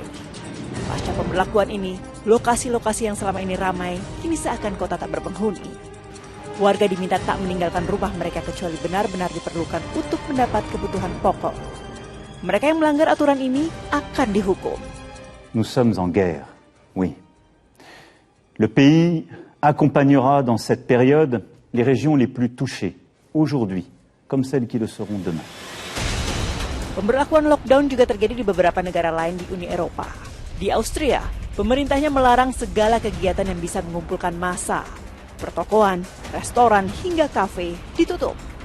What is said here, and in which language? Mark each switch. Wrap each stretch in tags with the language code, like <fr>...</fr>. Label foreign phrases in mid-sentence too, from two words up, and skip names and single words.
<id>Pasca pemberlakuan ini, lokasi-lokasi yang selama ini ramai kini seakan kota tak berpenghuni. Warga diminta tak meninggalkan rumah mereka kecuali benar-benar diperlukan untuk mendapat kebutuhan pokok. Mereka yang melanggar aturan ini akan dihukum.</id> <fr>nous sommes en guerre, oui. Le pays accompagnera dans cette période les régions les plus touchées, aujourd'hui, comme celles qui le seront demain.</fr> <id>Pemberlakuan lockdown juga terjadi di beberapa negara lain di Uni Eropa. Di Austria, pemerintahnya melarang segala kegiatan yang bisa mengumpulkan massa. Pertokoan, restoran, hingga kafe ditutup.</id>